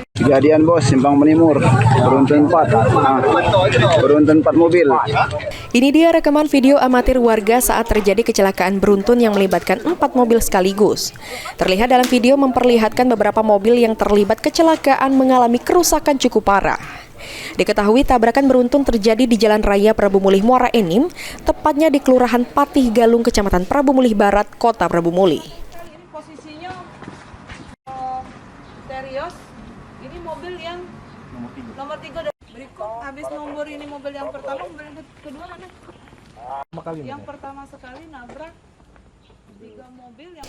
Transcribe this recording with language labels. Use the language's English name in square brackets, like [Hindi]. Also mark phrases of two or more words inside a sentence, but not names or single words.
[Indonesian] Kejadian bos, Simpang Menimur, beruntun 4 mobil. Ini dia rekaman video amatir warga saat terjadi kecelakaan beruntun yang melibatkan 4 mobil sekaligus. Terlihat dalam video memperlihatkan beberapa mobil yang terlibat kecelakaan mengalami kerusakan cukup parah. Diketahui tabrakan beruntun terjadi di Jalan Raya Prabu Mulih Muara Enim, tepatnya di Kelurahan Patih Galung, Kecamatan Prabu Mulih Barat, Kota Prabu Mulih. ini posisinya Terios. Ini mobil yang nomor 3 berikut. Habis nomor ini mobil yang pertama, mobil yang kedua mana? Yang pertama sekali nabrak 3 mobil yang